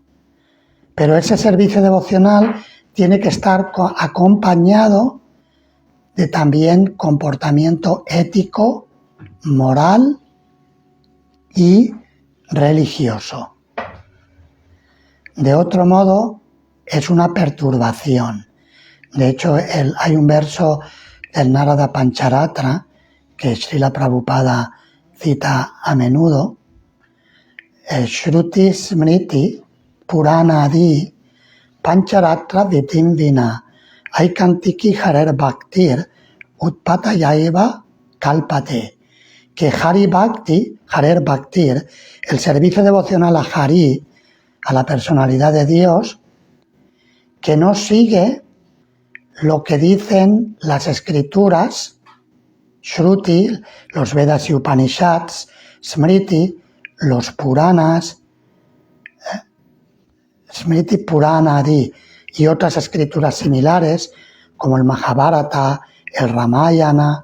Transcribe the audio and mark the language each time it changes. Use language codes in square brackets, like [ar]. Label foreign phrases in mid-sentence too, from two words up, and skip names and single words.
[es] Pero ese servicio devocional tiene que estar acompañado de también comportamiento ético, moral y religioso. De otro modo, es una perturbación. De hecho, hay un verso del Narada Pancharatra que Srila Prabhupada cita a menudo. [sa] Shruti Smriti Purana Adi Pancharatra Vitim Vina Aikantiki Harer Bhaktir Utpatayaiva Kalpate, que Harer Bhaktir, [es] el servicio devocional a Hari, a la personalidad de Dios, que no sigue lo que dicen las escrituras, Shruti, los Vedas y Upanishads, Smriti, los Puranas, [sa] Smriti Purana Adi [es] y otras escrituras similares, como el Mahabharata, el Ramayana.